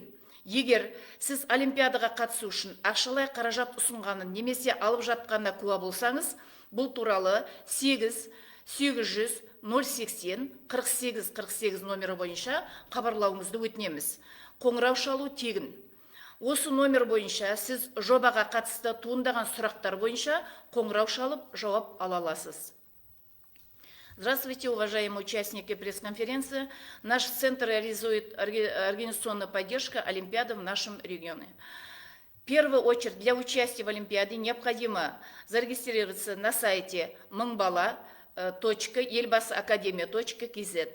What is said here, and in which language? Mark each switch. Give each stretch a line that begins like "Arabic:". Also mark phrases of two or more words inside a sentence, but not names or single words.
Kazakh: Егер сіз олимпиадаға қатысу үшін ақшалай қаражат ұсынғанын немесе алып жатқанына куә болсаңыз, бұл туралы 8-800-080-48-48 номері бойынша хабарлауыңызды өтінеміз. Қоңырау шалу тегін. Осы номер бойынша сіз жобаға қатысты туындаған сұрақтар бойынша қоңырау шалып жауап ала аласыз.
Russian: Здравствуйте, уважаемые участники пресс-конференции. Наш центр реализует организационную поддержку Олимпиады в нашем регионе. В первую очередь для участия в Олимпиаде необходимо зарегистрироваться на сайте mыңбала.елбасыакадемия.kz.